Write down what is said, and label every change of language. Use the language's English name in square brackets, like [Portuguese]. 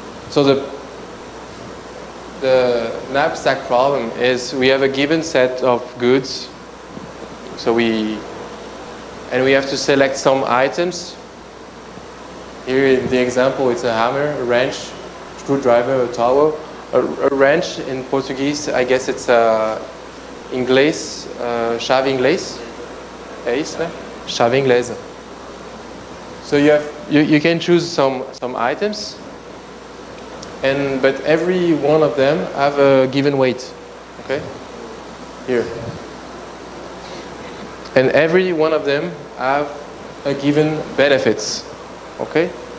[English] So the knapsack problem is we have a given set of goods. So we have to select some items. Here in the example, it's a hammer, a wrench, screwdriver, a towel. A wrench in Portuguese, I guess it's inglês, chave inglês. [Portuguese] É isso, né? Chave inglesa. [English] So you can choose some items, but every one of them have a given weight. Okay? Here. And every one of them have a given benefits. Okay?